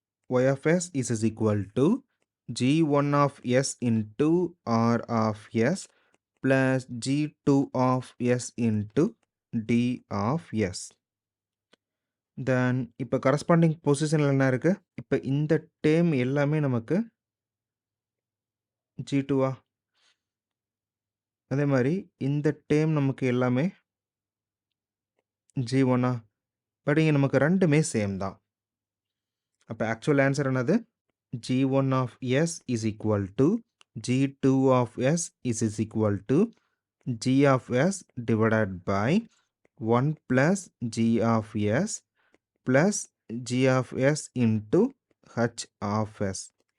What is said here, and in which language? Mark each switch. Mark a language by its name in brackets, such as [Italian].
[English] y of s is equal to g1 of s into r of s plus g2 of s into d of s. [Tamil] Then இப்போ corresponding பொசிஷனில் என்ன இருக்குது? இப்போ இந்த term எல்லாமே நமக்கு g2வா, அதே மாதிரி இந்த டேர்ம் நமக்கு எல்லாமே g1ஆ. பட் இங்கே நமக்கு ரெண்டுமே சேம் தான். அப்போ ஆக்சுவல் ஆன்சர் என்னது? [English] G1 of S is equal to G2 of S is equal to G of S divided by 1 plus G of S plus G of S into H of S.